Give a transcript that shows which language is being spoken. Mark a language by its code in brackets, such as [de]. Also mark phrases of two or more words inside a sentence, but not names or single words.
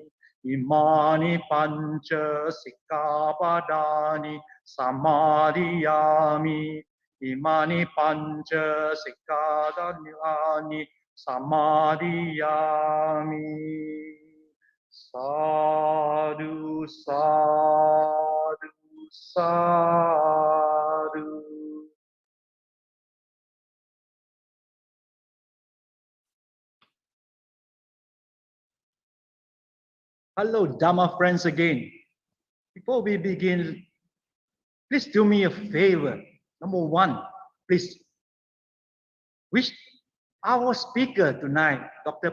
[pi] Imani panca sikkhapadani samadhiyami. Imani panca sikkhapadani samadhiyami. Sadhu, sadhu, sadhu. [en] Hello, Dhamma friends again. Before we begin, please do me a favor. Number one, please wish our speaker tonight, Dr.